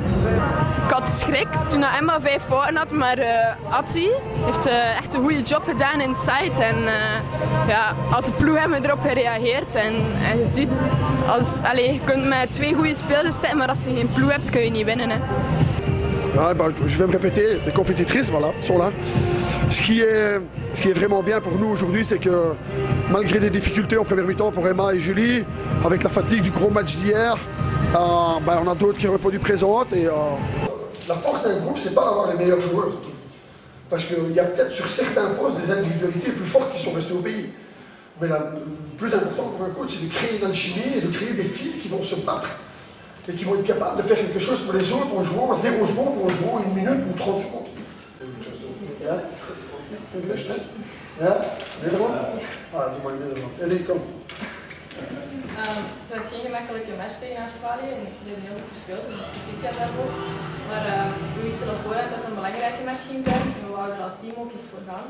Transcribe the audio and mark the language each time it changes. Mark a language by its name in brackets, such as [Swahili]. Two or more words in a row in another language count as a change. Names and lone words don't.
[Dutch] Ik had schrik toen Emma 5 fouten had, maar Atsi heeft echt een goede job gedaan inside en ja, als de ploeg hebben we erop gereageerd en je ziet, je kunt met 2 goede spelers zitten, maar als je geen ploeg hebt kun je niet winnen. Hè. [French] Ouais, bah, je vais me répéter, les compétitrices voilà, sont là. Ce qui est vraiment bien pour nous aujourd'hui, c'est que malgré des difficultés en première mi-temps pour Emma et Julie, avec la fatigue du gros match d'hier, on a d'autres qui ont répondu présentes. Et, la force d'un groupe, c'est pas d'avoir les meilleures joueuses. Parce qu'il y a peut-être sur certains postes des individualités plus fortes qui sont restées au pays. Mais le plus important pour un coach, c'est de créer une alchimie et de créer des filles qui vont se battre. Et qui vont être capables de faire quelque chose pour les autres en jouant à 0 secondes ou en jouant 1 minute ou 30 secondes. [Dutch] Ja? Ja? Nederlands? Ah, doe maar Nederlands. Ellie, kom. Het was geen gemakkelijke match tegen Australië en ze hebben heel goed gespeeld, dus de proficiat daarvoor. Maar we wisten al vooruit dat het een belangrijke match ging zijn en we wouden er als team ook echt voor gaan.